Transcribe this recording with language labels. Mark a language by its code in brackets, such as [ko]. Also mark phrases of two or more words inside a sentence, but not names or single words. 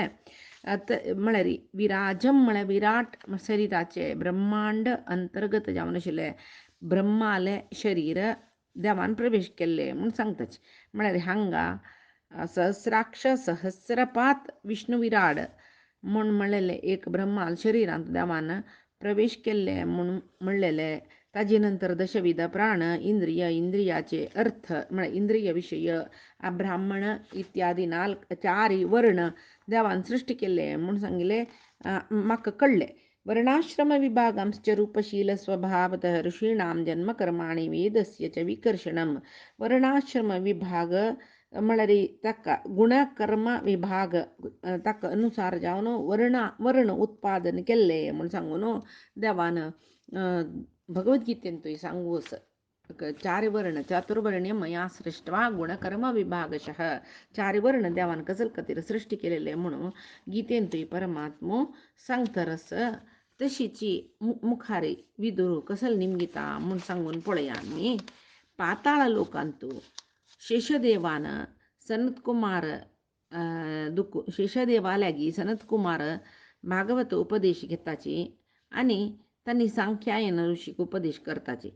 [kok] म्हळ्यार विराजम म्हळ्यार विराट शरीराचे ब्रह्मांड अंतर्गत जावन आशिल्ले ब्रह्माले शरीर देवान प्रवेश केले म्हूण सांगताचे. म्हळ्यार हांगा सहस्राक्ष सहस्रपात विष्णू विराड म्हूण म्हणलेले एक ब्रह्माल शरिरांत देवान प्रवेश केले म्हूण म्हणलेले. ताजे नंतर दशविध प्राण इंद्रियाचे अर्थ म्हळ्यार इंद्रिय विषय ब्राह्मण इत्यादी 4 वर्ण देवान सृष्टी केले म्हूण सांगिल्ले म्हाका कळ्ळे. [sa] वर्णाश्रम विभागांश्च रूपशील स्वभावतः ऋषीणां जन्मकर्माणि वेदस्य च विकर्षणं. [kok] वर्णाश्रम विभाग म्हळ्यार ताका गुणकर्म विभाग ताका अनुसार जावन वर्ण उत्पादन केले म्हूण सांगून देवान भगवद्गीतेंतूय सांगूस 4 वर्ण [sa] चातुर्वर्ण्य मया सृष्टवा गुणकर्म विभागशः [kok] 4 वर्ण देवान कसल खातीर सृष्टी केलेले म्हणून गीतेंतूय परमात्मो सांगतरस. तशीची मुखारी विदुरू कसल निमगिता म्हूण सांगून पळया आमी. पाताळ लोकांतू शेषदेवान सनत्कुमार शेषदेवाल्यागी सनत्कुमार भागवत उपदेश घेताची आनी तांणी सांख्यायन ऋषीक उपदेश करताची.